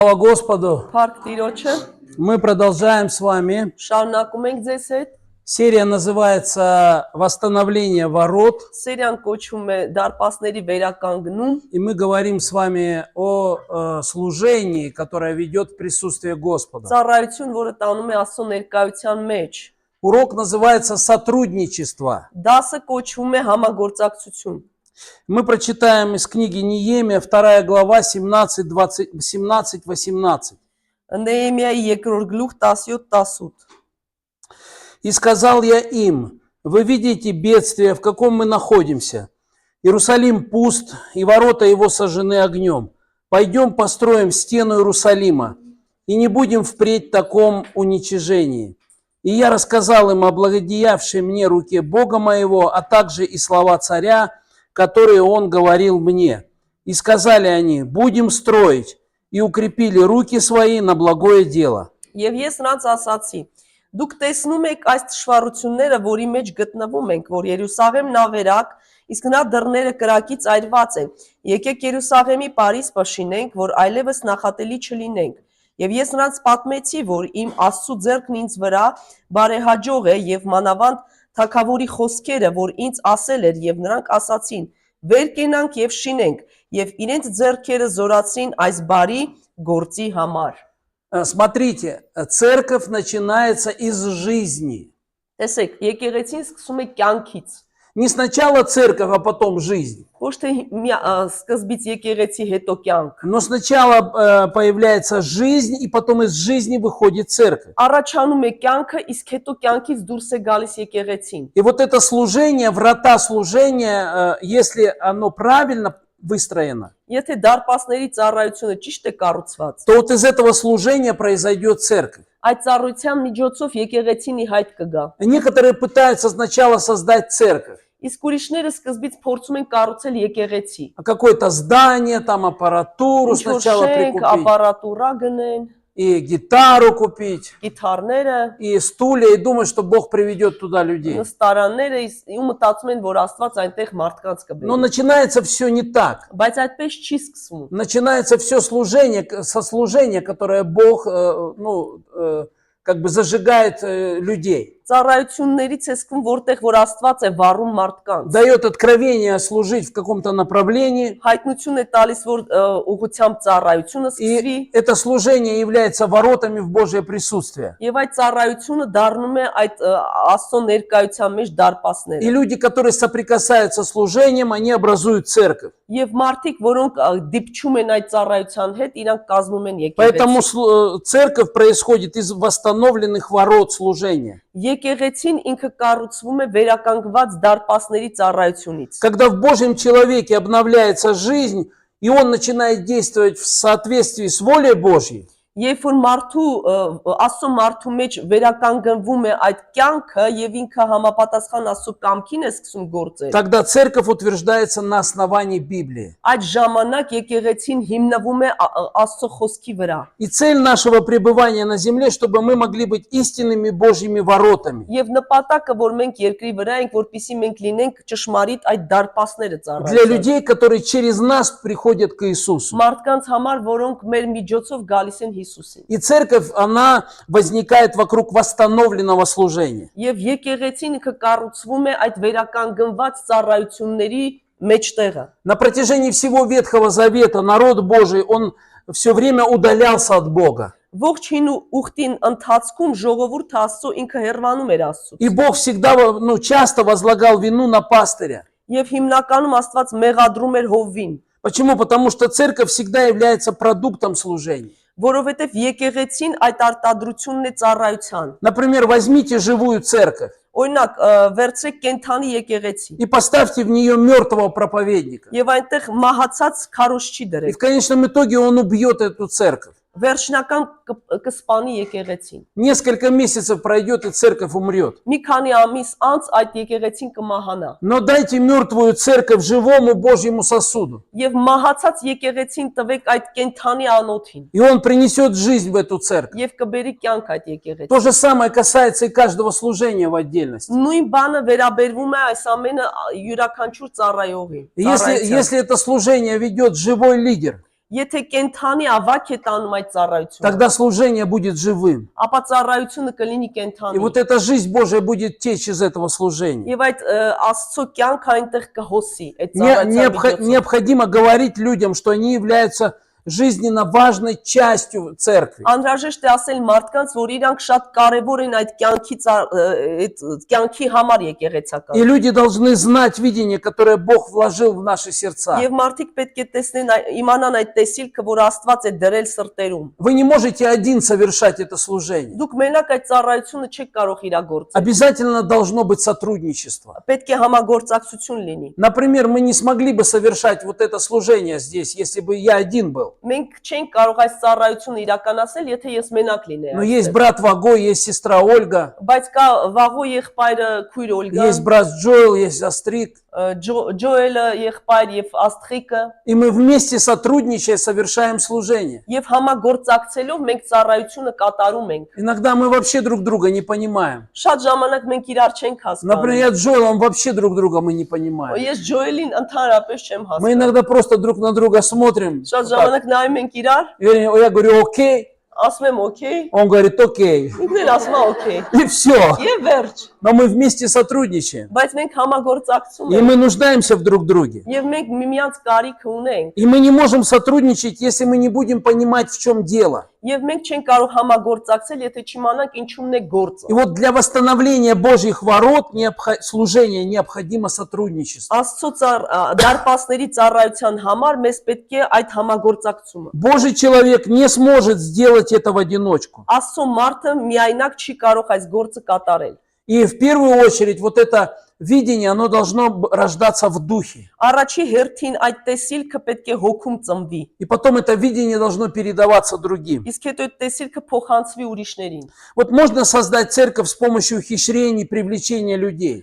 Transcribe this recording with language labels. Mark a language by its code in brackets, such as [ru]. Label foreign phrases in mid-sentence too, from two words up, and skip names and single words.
[ru] Слава Господу! [hy] Փառք Տիրոջը, [ru] Мы продолжаем с вами. [hy] շարունակում ենք ձեզ հետ։ [ru] Серия называется «Восстановление ворот». [hy] Սերիան կոչվում է դարպասների վերականգնում, [ru] И мы говорим с вами о служении, которое ведет в присутствии Господа. [hy] ծառայություն, որը տանում է Աստծո ներկայության մեջ։ [ru] Урок называется «Сотрудничество». [hy] Դասը կոչվում է համագործակցություն։ [ru] Мы прочитаем из книги Неемия, 2 глава, 17-18. [hy] Նեեմիայի երկրորդ գլուխ 17-18։ [ru] «И сказал я им, вы видите бедствие, в каком мы находимся. Иерусалим пуст, и ворота его сожжены огнем. Пойдем построим стену Иерусалима, и не будем впредь в таком уничижении. И я рассказал им о благодеявшей мне руке Бога моего, а также и слова царя, которые он говорил мне. И сказали они, будем строить, и укрепили руки свои на благое дело». [hy] Եվ ես նրանց ասացի. Դուք տեսնում եք այս թշվառությունները, որի մեջ գտնվում ենք, որ Երուսաղեմն ավերակ, իսկ նրա դռները կրակից այրված են։ Եկեք Երուսաղեմի Փարիզ պաշինենք, որ այլևս նախատելի չլինենք։ Եվ ես նրանց պատմեցի, որ իմ Աստծո ձեռքն ինձ վրա բարեհաջող է եւ մանավանդ թագավորի խոսքերը, որ ինձ ասել էր, եւ նրանք ասացին. վեր կենանք եւ շինենք, եւ իրենց ձեռքերը զորացրին այս բարի գործի համար։ [ru] Смотрите, церковь начинается из жизни. [hy] Տեսեք, եկեղեցին սկսում է կյանքից։ [ru] Не сначала церковь, а потом жизнь. [hy] Ոչ թե սկզբից եկեղեցի հետո կյանք։ [ru] Но сначала появляется жизнь, и потом из жизни выходит церковь. [hy] Առաջանում է կյանքը, իսկ հետո կյանքից դուրս է գալիս եկեղեցին։ [ru] И вот это служение, врата служения, если оно правильно выстроено, [hy] Եթե դարպասների ծառայությունը ճիշտ է կառուցված, [ru] то вот из этого служения произойдет церковь. [hy] այդ ծառայության միջոցով եկեղեցին ի հայտ կգա։ [ru] Некоторые пытаются сначала создать церковь. [hy] Իսկ ուրիշները սկզբից փորձում են կառուցել եկեղեցի։ [ru] Какое-то здание, там аппаратуру сначала прикупить, [hy] ապարատուրա գնեն, [ru] и гитару купить, [hy] գիտարները, [ru] и стулья, и думать, что Бог приведет туда людей. [hy] նստարանները, ու մտածում են, որ Աստված այնտեղ մարդկանց [ru] Но [hy] կբերի։ [ru] начинается все не так. [hy] Բայց այդպես չի սկսվում։ [ru] Начинается все служение, со служения, которое Бог, как бы зажигает людей. [hy] Ծառայություններից է սկսվում, որտեղ որ Աստված է վառում մարդկանց։ [ru] Дает откровение служить в каком-то направлении. [hy] Հայտնություն է տալիս, որ ուղղությամբ ծառայությունը սկսվի, [ru] И это служение является воротами в Божье присутствие. [hy] եւ այդ ծառայությունը դառնում է այդ Աստծո ներկայության մեջ [ru] И [hy] դարպասները։ [ru] люди, которые соприкасаются с служением, они образуют церковь. [hy] Եվ մարդիկ, որոնք դիպչում են այդ ծառայության հետ, իրանք կազմում են [ru] Поэтому [hy] եկեղեցի։ [ru] церковь происходит из восстановленных ворот служения. [hy] Եկեղեցին ինքը կառուցվում է վերականգնված դարպասների ծառայությունից։ [ru] Когда в Божьем человеке обновляется жизнь, и он начинает действовать в соответствии с волей Божьей, [hy] Երբ որ Աստծո մարդու մեջ վերականգնվում է այդ կյանքը եւ ինքը համապատասխան Աստծո կամքին է սկսում գործել, [ru] тогда церковь утверждается на основании Библии. [hy] այդ ժամանակ եկեղեցին հիմնվում է Աստծո խոսքի վրա։ [ru] И цель нашего пребывания на земле, чтобы мы могли быть истинными Божьими воротами. [hy] Եվ նպատակը, որ մենք երկրի վրա ենք, որպեսզի մենք լինենք ճշմարիտ այդ դարպասները [ru] Для [hy] ծառայել։ [ru] людей, которые через нас приходят к Иисусу. [hy] Մարդկանց համար, որոնք մեր միջոցով գալիս են Հիսուսին։ [ru] И церковь, она возникает вокруг восстановленного служения. [hy] Եվ եկեղեցին ինքը կառուցվում է այդ վերականգնված ծառայությունների մեջտեղը։ [ru] На протяжении всего Ветхого Завета народ Божий, он все время удалялся от Бога. [hy] Ողջ հին ուխտին ընթացքում ժողովուրդը Աստծո ինքը հեռանում էր Աստծուց։ [ru] И Бог всегда, часто возлагал вину на пастыря. [hy] Եվ հիմնականում Աստված մեղադրում էր Հովվին, [ru] Почему? Потому что церковь всегда является продуктом служения. [hy] որովհետև եկեղեցին այդ արտադրությունն է ծառայության։ [ru] Например, возьмите живую церковь [hy] Օրինակ, վերցրեք կենթանի եկեղեցի [ru] и поставьте в нее мертвого проповедника. [hy] եւ այնտեղ մահացած քարոզչի [ru] И [hy] դրեք։ [ru] в конечном итоге он убьет эту церковь. [hy] Վերջնական կսպանի եկեղեցին։ [ru] Несколько месяцев пройдет, и церковь умрет. [hy] Մի քանի ամիս անց այդ եկեղեցին կմահանա։ [ru] Но дайте мертвую церковь живому Божьему сосуду. [hy] Եվ մահացած եկեղեցին տվեք այդ կենթանի անոթին [ru] И он принесет жизнь в эту церковь. [hy] եւ կբերի կյանք այդ եկեղեցին։ [ru] То же самое касается и каждого служения в отдельности. [hy] Նույն բանը վերաբերվում է այս ամենը յուրաքանչյուր ծառայողի։ [ru] Если это служение ведет живой лидер, [hy] Եթե կենթանի ավակ է տանում այդ ծառայությունը, [ru] тогда служение будет живым. [hy] ապա ծառայությունը կլինի [ru] И [hy] կենթանի։ [ru] вот эта жизнь Божия будет течь из этого служения. [hy] Եվ այդ Աստծո кյանքը այնտեղ կհոսի այդ ծառայության միջոցով։ [ru] Необходимо говорить людям, что они являются жизненно важной частью церкви. [hy] Անհրաժեշտ է ասել մարդկանց, որ իրանք շատ կարևոր են այդ կյանքի համար [ru] И [hy] եկեղեցական։ [ru] люди должны знать видение, которое Бог вложил в наши сердца. [hy] Եվ մարդիկ պետք է տեսնեն, իմանան այդ տեսիլքը, որ Աստված է դրել սրտերում։ [ru] Вы не можете один совершать это служение. [hy] Դուք մենակ այդ ծառայությունը չեք կարող իրագործել։ [ru] Обязательно должно быть сотрудничество. [hy] Պետք է համագործակցություն լինի։ [ru] Например, мы не смогли бы совершать вот это служение здесь, если бы я один был. [hy] Մենք չենք կարող այս ծառայությունը իրականացնել, եթե ես մենակ լինեի։ [ru] Но есть брат Вагой, есть сестра Ольга, [hy] Բայց կա Վաղո եղբայրը, քույր Օլգան, [ru] есть брат Джоэл, есть Астрид. [hy] Ջոելը եղբայր եւ Աստղիկը, [ru] И мы вместе сотрудничая совершаем служение. [hy] եւ համագործակցելով մենք ծառայությունը կատարում ենք։ [ru] Иногда мы вообще друг друга не понимаем. [hy] Շատ ժամանակ մենք իրար չենք [ru] Например, [hy] հասկանում։ [ru] я с Джоэлом вообще друг друга мы не понимаем. [hy] Ես Ջոելին ընդհանրապես չեմ [ru] Мы [hy] հասկանում։ [ru] иногда просто друг на друга смотрим. [hy] Շատ ժամանակ նայում ենք իրար, [ru] Я говорю окей, [hy] ասում եմ օքեյ, [ru] он говорит окей. [hy] ինքն էլ ասում է օքեյ։ [ru] И все. [hy] Եվ վերջ։ [ru] Но мы вместе сотрудничаем. [hy] Բայց մենք համագործակցում [ru] И [hy] ենք [ru] мы нуждаемся в друг друге. [hy] եւ մենք միմյանց կարիք ունենք [ru] И мы не можем сотрудничать, если мы не будем понимать, в чем дело. [hy] եւ մենք չենք կարող համագործակցել, եթե չիմանանք ինչումն է գործը։ [ru] И вот для восстановления Божьих ворот служения необходимо сотрудничество. [hy] Աստծո դարպասների ծառայության համար մեզ պետք է այդ համագործակցումը։ [ru] Божий человек не сможет сделать это в одиночку. [hy] Աստծո մարդը միայնակ չի կարող այս գործը կատարել։ [ru] И в первую очередь вот это видение, оно должно рождаться в духе. [hy] Առաջի հերթին այդ տեսիլքը պետք է հոգում ծնվի։ [ru] И потом это видение должно передаваться другим. [hy] Իսկ հետո այդ տեսիլքը փոխանցվի ուրիշներին։ [ru] Вот можно создать церковь с помощью ухищрений, привлечения людей.